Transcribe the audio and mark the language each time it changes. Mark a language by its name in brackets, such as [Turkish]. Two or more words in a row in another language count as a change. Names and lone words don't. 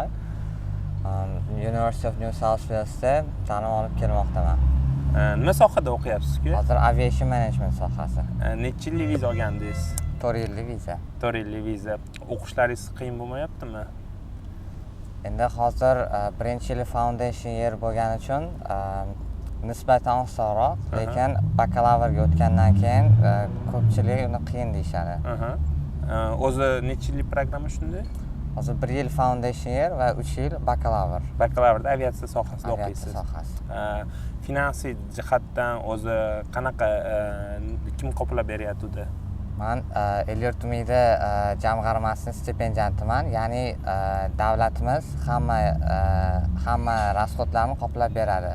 [Uzbek] University of New South Walesda ta'lim olib kelmoqdaman. Nima sohada o'qiyapsiz-ku? Hozir [English] aviation management [Uzbek] sohasi. Necha yillik viza olgandingiz? 4 yillik viza. 4 yillik viza. O'qishlaringiz qiyin bo'lmayaptimi? Endi hozir birinchi yil [English] foundation year [Uzbek] bo'lgani uchun nisbatan osonroq, lekin bakalavrga o'tgandan keyin ko'pchilik uni qiyin deyishadi. O'zi necha yillik programma shunday? Hozir 1 yil [English] foundation year [Uzbek] va 3 yil bakalavr. Bakalavrda aviatsiya sohasida o'qiysiz. Aviatsiya sohasi. Finansiy jihatdan o'zi qanaqa kim qoplab beryapti? Men Elliot umida jamg'armasining stipendiantiman, ya'ni davlatimiz hamma rasxodlarni qoplab beradi.